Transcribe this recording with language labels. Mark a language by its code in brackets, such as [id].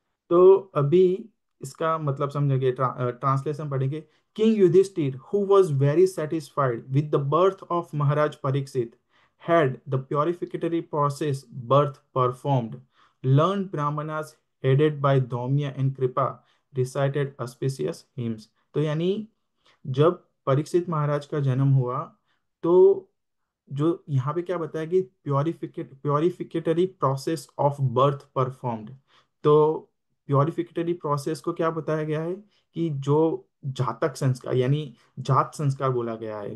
[hi] तो अभी इसका मतलब समझेंगे, ट्रांसलेशन पढ़ेंगे। [en] King Yudhishthira who was very satisfied with the birth of Maharaj Parikshit had the purificatory process birth performed, learned brahmanas headed by Dhaumya and Kripa recited auspicious hymns। [hi] तो यानी जब परीक्षित महाराज का जन्म हुआ, तो जो यहाँ पे क्या बताया कि [en] Purificatory process of birth performed. [hi] तो प्योरिफिकेटरी प्रोसेस को क्या बताया गया है कि जो जातक संस्कार यानी जात संस्कार बोला गया है।